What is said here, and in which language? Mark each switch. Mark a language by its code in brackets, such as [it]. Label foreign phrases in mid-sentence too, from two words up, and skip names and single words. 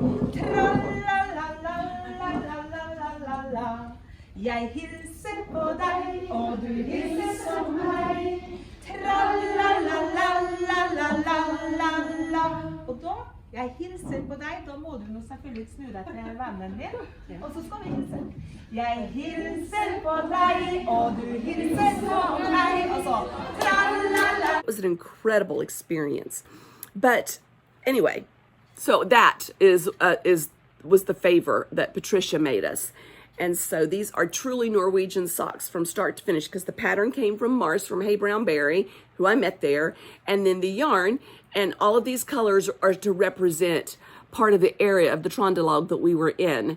[no] Tra-la-la-la-la-la-la-la-la. Jeg hilser på deg, og du hilser på meg. Tra-la-la-la-la-la-la-la. Og da, jeg hilser på deg, da må du nå selvfølgelig snu deg til vennen din, og så skal vi hilse. Jeg hilser på deg, og du hilser på meg, og så tra-la-la. [en] It was an incredible experience. But anyway, so that was the favor that Patricia made us. And so these are truly Norwegian socks from start to finish, because the pattern came from Marce from Hey Brown Berry, who I met there, and then the yarn, and all of these colors are to represent part of the area of the Trondelag that we were in.